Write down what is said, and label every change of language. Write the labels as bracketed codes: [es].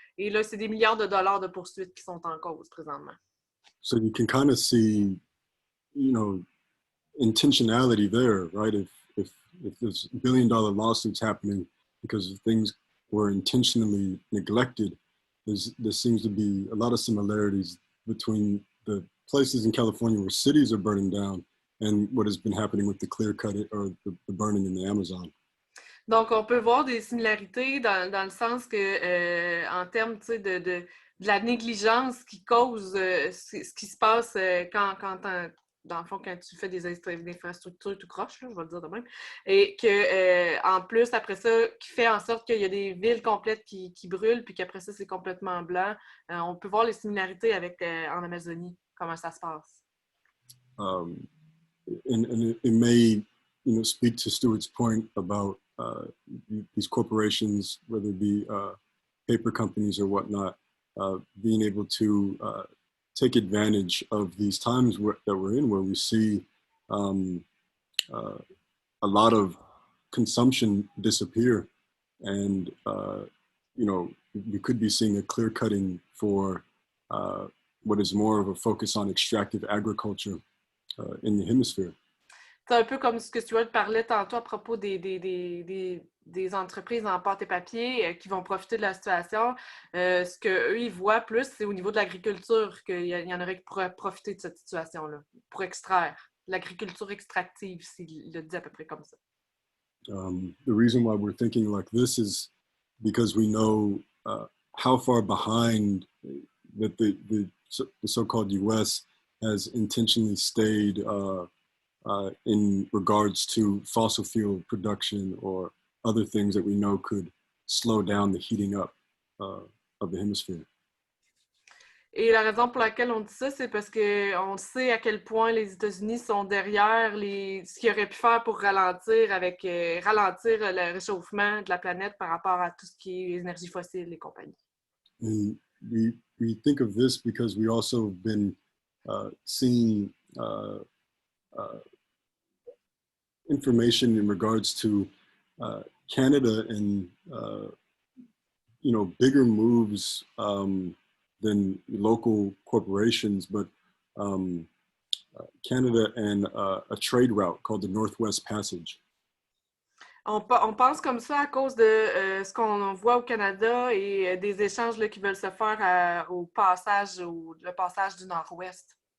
[fr] Et là, c'est des milliards de dollars de poursuites qui sont en cause présentement. [en] So you can kind of see, you know, intentionality there, right? If there's billion-dollar lawsuits happening because things were intentionally neglected, there seems to be a lot of similarities between the places in California where cities are burning down and what has been happening with the clear cut or the burning in the Amazon. [fr] Donc, on peut voir des similarités dans le sens que, en termes de la négligence qui cause ce qui se passe quand dans le fond, quand tu fais des infrastructures tout croche, là, je vais le dire de même, et que en plus, après ça, qui fait en sorte qu'il y a des villes complètes qui brûlent, puis qu'après ça, c'est complètement blanc. On peut voir les similarités avec en Amazonie, comment ça se passe. [en] And it may, you know, speak to Stuart's point about these corporations, whether it be paper companies or whatnot, being able to take advantage of these times that we're in, where we see a lot of consumption disappear, and you know, we could be seeing a clear cutting for what is more of a focus on extractive agriculture in the hemisphere. [fr] C'est un peu comme ce que Stuart parlait tantôt à propos des entreprises en pâte et papier qui vont profiter de la situation. Ce qu'eux, ils voient plus, c'est au niveau de l'agriculture qu'il y en aurait qui pourraient profiter de cette situation-là, pour extraire. L'agriculture extractive, s'il le dit à peu près comme ça. [en] The reason why we're thinking like this is because we know how far behind that the so-called U.S. has intentionally stayed in regards to fossil fuel production or other things that we know could slow down the heating up of the hemisphere. [fr] Et la raison pour laquelle on dit ça, c'est parce qu'on sait à quel point les États-Unis sont derrière ce qu'ils auraient pu faire pour ralentir le réchauffement de la planète par rapport à tout ce qui est énergie fossile et compagnie. [en] And we think of this because we also have been seeing information in regards to Canada and you know, bigger moves than local corporations, but Canada and a trade route called the Northwest Passage. [fr] On pense comme ça à cause de ce qu'on voit au Canada et des échanges là, qui veulent se faire le passage du Nord-Ouest.